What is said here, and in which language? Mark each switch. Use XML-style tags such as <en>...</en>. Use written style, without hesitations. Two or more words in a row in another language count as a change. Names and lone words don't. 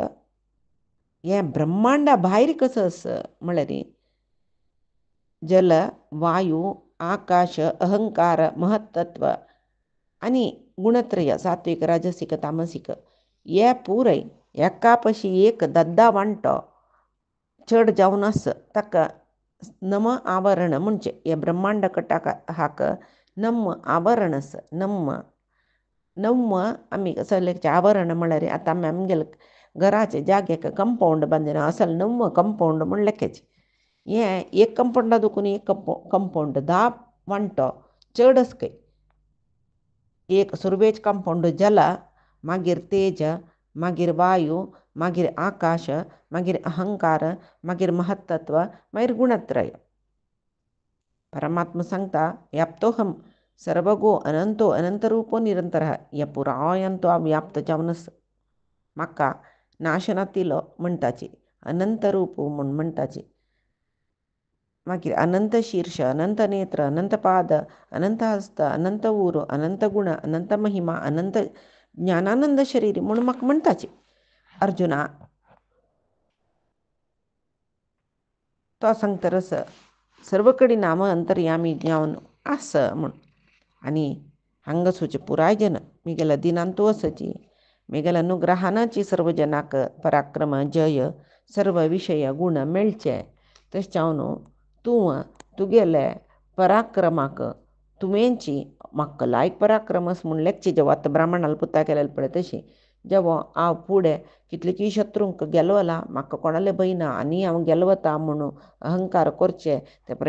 <kok>हें ब्रह्मांडा भायर कसं आसा म्हळ्यार जल, वायू, आकाश, अहंकार, महत्तत्व आनी गुणत्रय सात्विक राजसीक तामसीक हे पुराय एका पशी एक दद्दा वांटो चड जावन आस. ताका नम आवरण म्हणचे हे ब्रह्मांड कटाक हाक नम आवरण आस. नम आमी कसं लेखचे आवरण म्हळ्यार आतां आमी आमगेले घराचे जाग्याक कंपाऊंड बांदिना असल नम कंपाऊंड म्हूण लेखचे. हें एक कंपाऊंडा दुखून एक कंपाऊंड 10 वांटो चड आसके. एक सुरवेज कंपाऊंड जल, मागीर तेज, मागीर वायू, मागीर आकाश, मागीर अहंकार, मागीर महत्तत्व, मागीर गुणत्रय. परमात्मा सांगता</kok> <sa>व्याप्तोहम सर्वगो अनंतो अनंतरूपो निरंतरः.</sa> <kok>हे पुरायंतो व्याप्त जावन आसा. म्हाका नाशनातिलो म्हणटाची अनंतरूप म्हूण म्हणटाची. मागीर अनंत शीर्ष, अनंत नेत्र, अनंत पाद, अनंत हस्त, अनंत उर, अनंत गुण, अनंत महिमा, अनंत ज्ञानानंद शरीर म्हूण म्हाका म्हणटाची. अर्जुना तो सांगतरस सर्व कडेन नाम अंतर्यामी ज्ञान आस म्हूण. आनी हांगा सोचे पुराय जन मिगेल्या दिनांतू आसाची मेगेल अनुग्रहानाची सर्व जनाक पराक्रम जय सर्व विषय गुण मेळचे तशें तूं तुगेले पराक्रमाक तुवेंची म्हाका लायक पराक्रमस म्हूण लेखची जेव्हा आतां ब्राह्मणाला पुता केलेले पळय तशी जेव्हा हांव फुडें कितलींय शत्रूंक गेलोला म्हाका कोणाले भयना आनी हांव गेलो वता म्हणून अहंकार करचे ते पळय</kok>